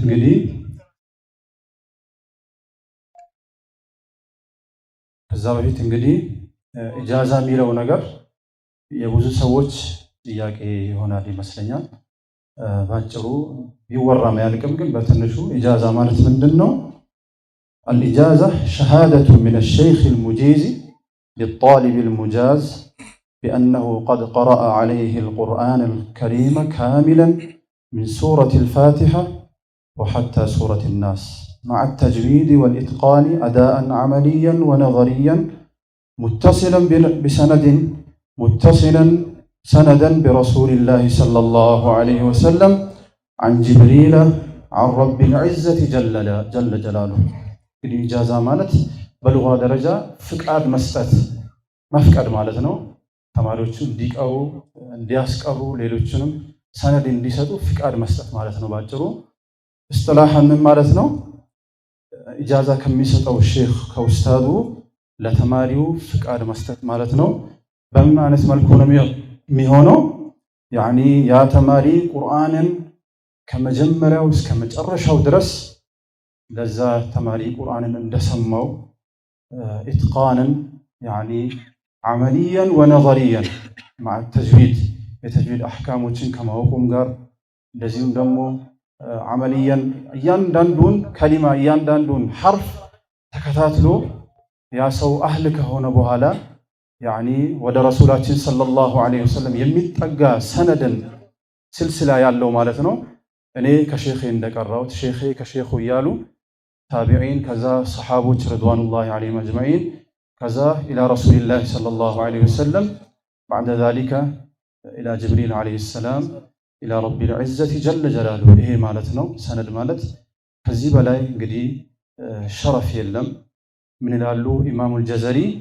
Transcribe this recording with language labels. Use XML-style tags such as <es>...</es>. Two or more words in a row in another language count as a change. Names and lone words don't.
<am>እንግዲህ ኢጃዛ የሚለው ነገር የብዙ ሰዎች ጥያቄ ይሆናል ይመስለኛል። ባጭሩ ቢወራም ያልቅም፣ ግን በትንሹ ኢጃዛ ማለት ምንድን ነው?</am> <ar>الإجازة شهادة من الشيخ المجيز للطالب المجاز بأنه قد قرأ عليه القرآن الكريم كاملا من سورة الفاتحة وحتى سورة الناس مع التجويد والإتقان أداء عمليا ونظريا متصلا سندا برسول الله صلى الله عليه وسلم عن جبريل عن رب العزة جل جلاله.</ar> <am>ኢጃዛ ማለት በልጓ ደረጃ ፍቃድ መስጠት መፍቀድ ማለት ነው። ተማሪዎቹ እንዲቀሩ እንዲያስቀሩ ሌሎችንም ሰነድ እንዲሰጡ ፍቃድ መስጠት ማለት ነው። ባጭሩ እስትላሐን ማለት ነው። ኢጃዛ ከሚሰጠው ሼክ ከኡስታዱ ለተማሪው ፍቃድ መስጠት ማለት ነው። በምን አይነት መልኩ ነው የሚሆነው? ያኒ ያ ተማሪ ቁርአንን ከመጀመሪያው እስከ መጨረሻው ድረስ ለዛ ተማሪ ቁርአንን እንደሰማው ኢትቃንን ያኒ</am> <ar>عمليا ونظريا مع التجويد</ar> <am>የተጅዊድ አህካሞችን ከማወቁም ጋር እንደዚሁም ደግሞ አመልያን እያንዳንዱን ከሊማ እያንዳንዱን ሐርፍ ተከታትሎ ያ ሰው አህል ከሆነ በኋላ ያኒ ወደ ረሱላችን</am> <ar>صلى الله عليه</ar> <am>ወሰለም የሚጠጋ ሰነድን ስልስላ ያለው ማለት ነው። እኔ ከሼኼ እንደቀራሁት ሼኼ ከሼኹ እያሉ ታቢዒን ከዛ ሰሓቦች</am> <ar>رضوان الله عليهم أجمعين</ar> <am>ከዛ</am> <ar>إلى رسول الله صلى الله عليه وسلم بعد ذلك إلى جبريل عليه السلام إلى رب العزة جل جلاله።</ar> <am>ይሄ ማለት ነው ሰነድ ማለት። ከዚህ በላይ እንግዲህ ሸረፍ የለም። ምን ይላሉ ኢማሙል ጀዘሪ</am>